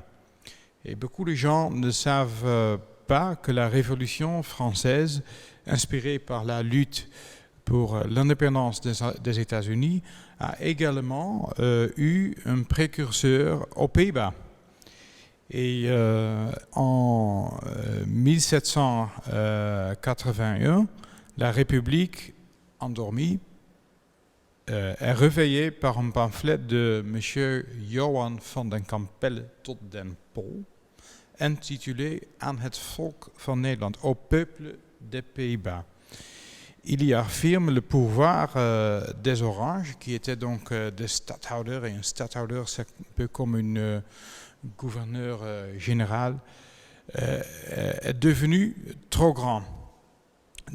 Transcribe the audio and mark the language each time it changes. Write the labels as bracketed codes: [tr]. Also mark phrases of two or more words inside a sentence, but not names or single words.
[fr] Et beaucoup de gens ne savent pas que la Révolution française, inspirée par la lutte pour l'indépendance des États-Unis, a également eu un précurseur aux Pays-Bas. Et en 1781, la République, endormie, est réveillée par un pamphlet de M. Johan van den Campelle tot den Pol, intitulé Aan het volk van Nederland, au peuple des Pays-Bas. Il y affirme le pouvoir des Oranges, qui étaient donc des stadhouders, et un stadhouder, c'est un peu comme un gouverneur général, est devenu trop grand.